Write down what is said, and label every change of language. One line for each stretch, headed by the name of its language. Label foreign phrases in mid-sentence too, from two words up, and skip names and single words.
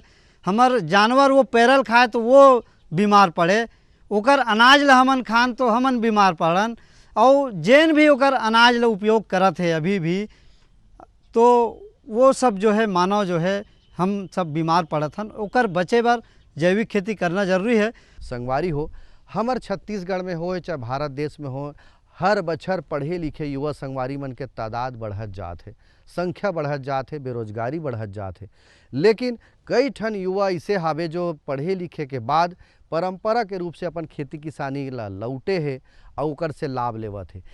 Chhattisgarhi: हमार जानवर वो पैरल खाए तो वो बीमार पड़े, ओकर अनाज ला हमन खान तो हमन बीमार पड़न। और जैन भी ओकर अनाज ला उपयोग करत है अभी भी, तो वो सब जो है मानव जो है हम सब बीमार पड़त हन। ओकर बचे बार जैविक खेती करना जरूरी है। संगवारी हो, हमार छत्तीसगढ़ में हो चाहे भारत देश में हो, हर बछर पढ़े लिखे युवा संगवारी मन के तादाद बढ़त जात है, संख्या बढ़त जात है, बेरोजगारी बढ़त जात है। लेकिन कई ठन युवा ऐसे हावे जो पढ़े लिखे के बाद परंपरा के रूप से अपन खेती किसानी ला लौटे है और ओकर से लाभ लेवत है।